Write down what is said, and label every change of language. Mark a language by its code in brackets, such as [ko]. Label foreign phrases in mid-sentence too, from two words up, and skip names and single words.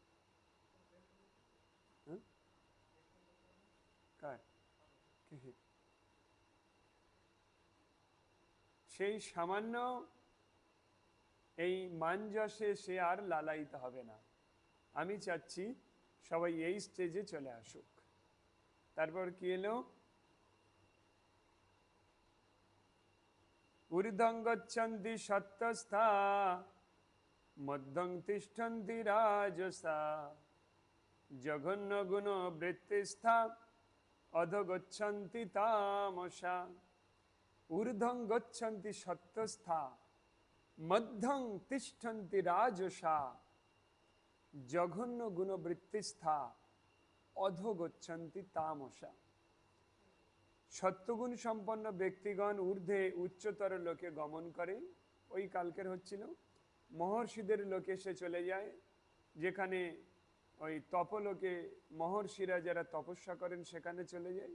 [bn] সেই সামান্য এই মান যশে সে আর লালায়িত হবে না। আমি চাচ্ছি সবাই এই স্টেজে চলে আসুক। তারপর কি এলো? [sa] ঊর্ধ্বং গচ্ছন্তি সত্ত্বস্থা মধ্যং তিষ্ঠন্তি রাজসা জঘন্য গুণ বৃত্তিস্থা অধো গচ্ছন্তি তামসা। ঊর্ধ্বং গচ্ছন্তি সত্ত্বস্থা মধ্যং তিষ্ঠন্তি রাজসা জঘন্য গুণ বৃত্তিস্থা অধো গচ্ছন্তি তামসা। [bn] সত্যগুণ সম্পন্ন ব্যক্তিগণ ঊর্ধ্বে উচ্চতর লোকে গমন করে। ওই কালকের হচ্ছিল মহর্ষিদের লোকে সে চলে যায়, যেখানে ওই তপলোকে মহর্ষিরা যারা তপস্যা করেন সেখানে চলে যায়।